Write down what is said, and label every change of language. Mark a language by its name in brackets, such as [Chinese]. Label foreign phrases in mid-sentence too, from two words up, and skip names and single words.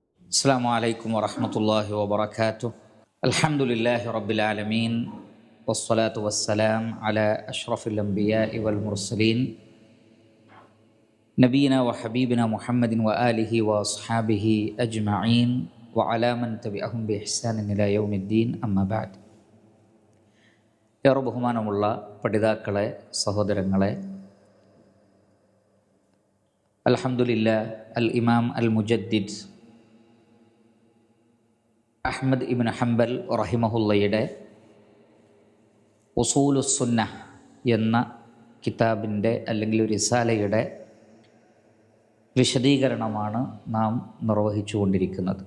[Arabic] السلام عليكم ورحمة الله وبركاته. الحمد لله رب العالمين والصلاة والسلام على أشرف الأنبياء والمرسلين نبينا وحبيبنا محمد وآله وأصحابه أجمعين وعلى من تبعهم بإحسان إلى يوم الدين أما بعد. [Malayalam] ഏറെ ബഹുമാനമുള്ള പഠിതാക്കളെ, സഹോദരങ്ങളെ, അൽഹംദുലില്ലാഹ് അൽ ഇമാം അൽ മുജദ്ദിദ് അഹ്മദ് ഇബ്ൻ ഹംബൽ റഹിമഹുല്ലയുടെ ഉസൂലുസ്സുന്ന എന്ന കിതാബിൻ്റെ അല്ലെങ്കിൽ റിസാലയുടെ വിശദീകരണമാണ് നാം നിർവഹിച്ചു കൊണ്ടിരിക്കുന്നത്.